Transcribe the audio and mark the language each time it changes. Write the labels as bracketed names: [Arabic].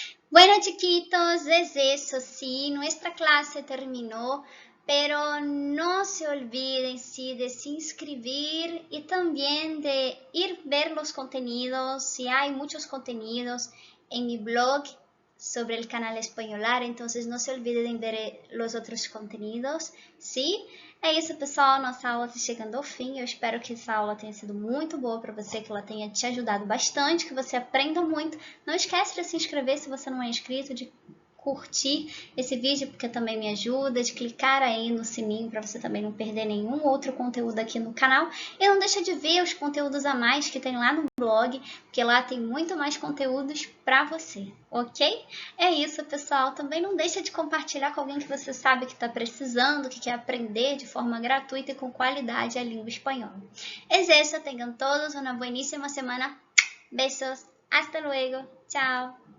[Spanish] Bueno, chiquitos, es eso, sí, nuestra clase terminó, pero no se olviden, sí, de se inscribir y también de ir ver los contenidos, si hay muchos contenidos en mi blog sobre el canal Espanholar, entonces no se olviden de ver los outros contenidos, ¿sí? [Portuguese] É isso, pessoal, nossa aula está chegando ao fim, eu espero que essa aula tenha sido muito boa para você, que ela tenha te ajudado bastante, que você aprenda muito. Não esquece de se inscrever se você não é inscrito, de curtir esse vídeo, porque também me ajuda, de clicar aí no sininho para você também não perder nenhum outro conteúdo aqui no canal. E não deixa de ver os conteúdos a mais que tem lá no blog, porque lá tem muito mais conteúdos para você, ok? É isso, pessoal. Também não deixa de compartilhar com alguém que você sabe que está precisando, que quer aprender de forma gratuita e com qualidade a língua espanhola. [Spanish] Es eso, tengan todos una buenísima semana. Besos, hasta luego, chao.